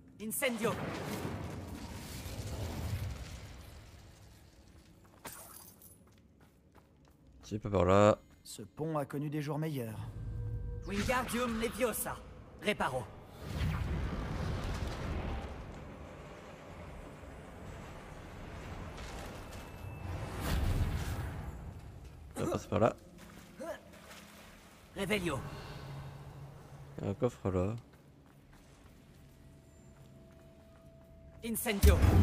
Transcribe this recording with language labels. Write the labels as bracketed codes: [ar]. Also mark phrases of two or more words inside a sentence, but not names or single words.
[fr] Incendio. C'est pas par là. Ce pont a connu des jours meilleurs. Wingardium Leviosa. Réparo. Ça passe par là. Revelio. Il y a un coffre là. Incendio.